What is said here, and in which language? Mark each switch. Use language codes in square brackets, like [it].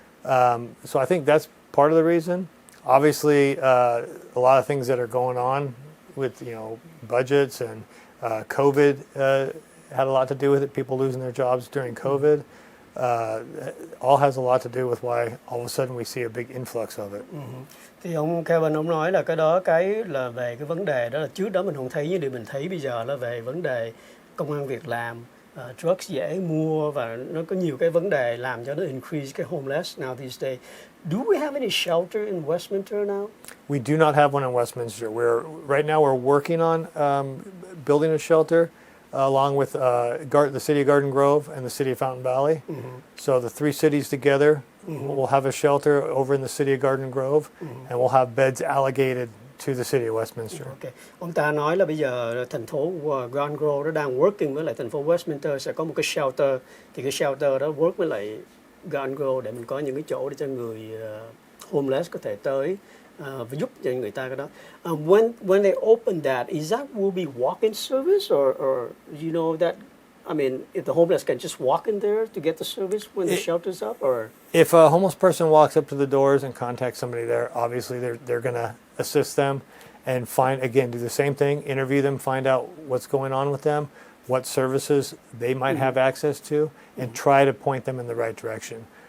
[en] So I think that's part of the reason. Obviously, a lot of things that are going on with, budgets and COVID had a lot to do with it. People losing their jobs during COVID. All has a lot to do with why all of a sudden we see a big influx of it. [vi] Thì ông Kevin ông nói là cái là về cái vấn đề đó là trước đó mình không thấy, nhưng điều mình thấy bây giờ là về vấn đề công ăn việc làm, drugs dễ mua, và nó có nhiều cái vấn đề làm cho nó increase cái homeless [en] now these days. Do we have any shelter in Westminster now? We do not have one in Westminster. Right now we're working on building a shelter along with the city of Garden Grove and the city of Fountain Valley. So the 3 cities together will have a shelter over in the city of Garden Grove, and we'll have beds allocated to the city of Westminster. Okay. [vi] Ông ta nói là bây giờ thành phố Garden Grove nó đang working với lại thành phố Westminster sẽ có một cái shelter, thì cái shelter đó work với lại Garden Grove để mình có những cái chỗ để cho người homeless có thể tới và giúp cho người ta cái đó. [en] When they open that, is that will be walk-in service or you know that? I mean, if the homeless can just walk in there to get the service when the shelter's up, or if a homeless person walks up to the doors and contacts somebody there, obviously they're going to assist them and do the same thing, interview them, find out what's going on with them, what services they might have access to, and try to point them in the right direction.